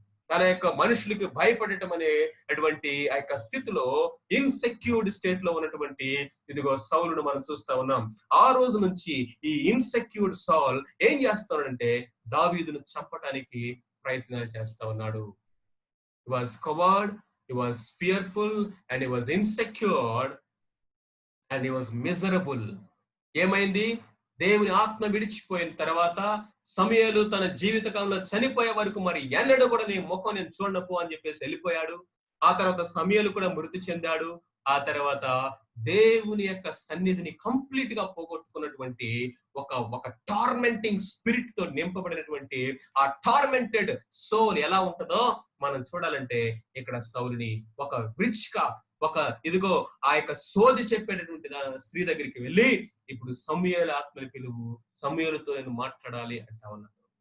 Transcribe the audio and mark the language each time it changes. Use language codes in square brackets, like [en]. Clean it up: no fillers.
[te] తన యొక్క మనుషులకి భయపడటం అనేటువంటి ఆ యొక్క స్థితిలో, ఇన్సెక్యూర్డ్ స్టేట్ లో ఉన్నటువంటి ఇదిగో సౌలును మనం చూస్తా ఉన్నాం. ఆ రోజు నుంచి ఈ ఇన్సెక్యూర్డ్ సౌల్ ఏం చేస్తాడంటే దావీదును చంపటానికి ప్రయత్నాలు చేస్తా ఉన్నాడు. [en] He was coward, he was fearful, and he was insecure, and he was miserable. [te] ఏమైంది? దేవుని ఆత్మ విడిచిపోయిన తర్వాత సమూయేలు తన జీవిత కాలంలో చనిపోయే వరకు మరి ఎన్నడూ కూడా నీ ముఖం నేను చూడనప్పు అని చెప్పేసి వెళ్ళిపోయాడు. ఆ తర్వాత సమూయేలు కూడా మృతి చెందాడు. ఆ తర్వాత దేవుని యొక్క సన్నిధిని కంప్లీట్ గా పోగొట్టుకున్నటువంటి ఒక [en] tormenting spirit [te] తో నింపబడినటువంటి ఆ [en] tormented soul [te] ఎలా ఉంటుందో మనం చూడాలంటే ఇక్కడ సౌలుని ఒక రిచ్ గా ఇదిగో ఆ యొక్క సోది చెప్పేటటువంటి స్త్రీ దగ్గరికి వెళ్ళి, ఇప్పుడు సమూయేలు ఆత్మని పిలువు, సమూయేలుతో నేను మాట్లాడాలి అంటా ఉన్నాను.